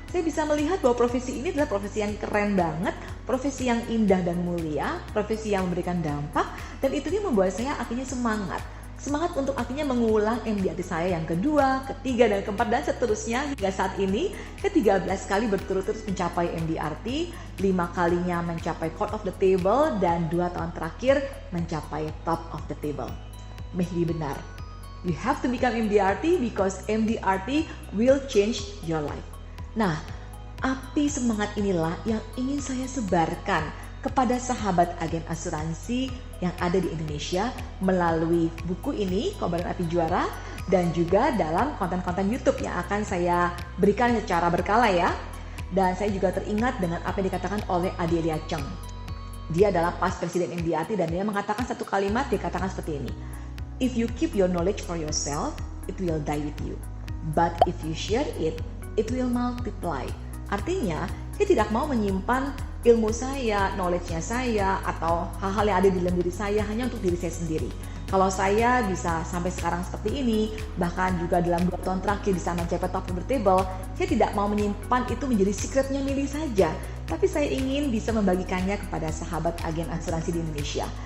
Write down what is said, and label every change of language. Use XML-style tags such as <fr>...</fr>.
<id>Saya bisa melihat bahwa profesi ini adalah profesi yang keren banget, profesi yang indah dan mulia, profesi yang memberikan dampak, dan itu yang membuat saya akhirnya semangat untuk akhirnya mengulang MDRT saya yang kedua, ketiga, dan keempat, dan seterusnya hingga saat ini ke-13 kali berturut-turut mencapai MDRT, 5 kalinya mencapai Court of the Table, dan 2 tahun terakhir mencapai Top of the Table.</id> <en>Mehdi benar, you have to become MDRT because MDRT will change your life.</en> <id>Nah, api semangat inilah yang ingin saya sebarkan kepada sahabat agen asuransi yang ada di Indonesia melalui buku ini, Kobaran Api Juara, dan juga dalam konten-konten YouTube yang akan saya berikan secara berkala ya. Dan saya juga teringat dengan apa yang dikatakan oleh Adelia Cheng. Dia adalah past presiden MDRT dan dia mengatakan satu kalimat, dikatakan seperti ini.</id> <en>If you keep your knowledge for yourself, it will die with you. But if you share it, it will multiply.</en> <id>Artinya, saya tidak mau menyimpan ilmu saya, knowledge-nya saya, atau hal-hal yang ada di dalam diri saya hanya untuk diri saya sendiri. Kalau saya bisa sampai sekarang seperti ini, bahkan juga dalam 2 tahun terakhir bisa mencapai Top of the Table, saya tidak mau menyimpan itu menjadi secretnya Mili saja, tapi saya ingin bisa membagikannya kepada sahabat agen asuransi di Indonesia.</id>